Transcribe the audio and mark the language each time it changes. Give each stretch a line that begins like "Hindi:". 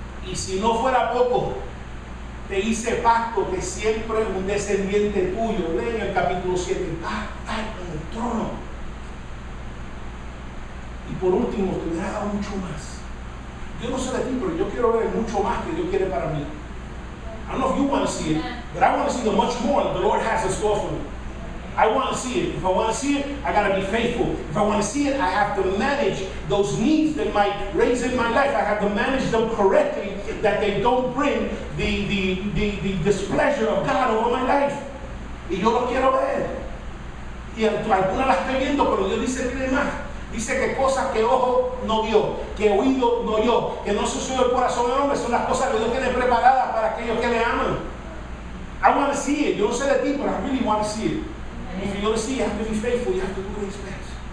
Spanish: Y si no fuera poco, te hice pacto que siempre un descendiente tuyo, lee en el capítulo 7, va a estar en el trono. Y por último, te hubiera dado mucho más. Yo no sé de ti, pero yo quiero ver mucho más que Dios quiere para mí.
English: I don't know if you want to see it, but I want to see the much more that the Lord has in store for me. I want to see it. If I want to see it, I got to be faithful. If I want to see it, I have to manage those needs that might raise in my life. I have to manage them correctly, that they don't bring the displeasure of God over my life.
Spanish: Y yo lo quiero ver. Y algunas las estoy viendo, pero Dios dice que tiene más. Dice que cosas que ojo no vio, que oído no oyó, que no sucedió el corazón del hombre, son las cosas que Dios tiene preparadas para aquellos que le aman.
English: I want to see it.
Spanish: Yo no sé de ti, pero
English: I really want to see it. If you want to see it, you have to be faithful. You have to do what He expects.